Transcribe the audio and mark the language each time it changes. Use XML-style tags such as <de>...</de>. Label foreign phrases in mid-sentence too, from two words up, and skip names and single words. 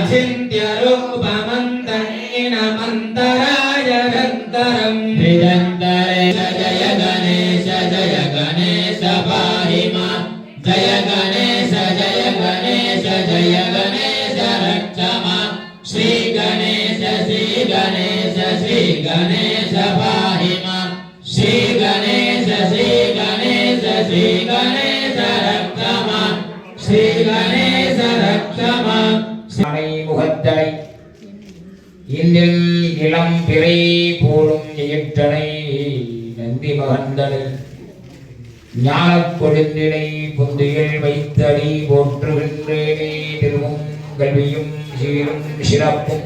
<sa>अचिन्त्यरूपमन्तहीनमन्तराय रन्तरं हृदन्तरे जय गणेश पाहि मां जय गणेश जय गणेश रक्ष मां श्री गणेश पाहि मां श्री गणेश रक्ष मां श्री गणेश रक्ष मां</sa> <ta>முகத்தனை இந்தில் இளம் பிறை போலும் எயிற்றனை நந்தி மகந்தனை ஞானக் கொழுந்தினை புந்தியில் வைத்தடி போற்றுகின்றேனே திருவும் கல்வியும் சீரும் சிறப்பும்</ta>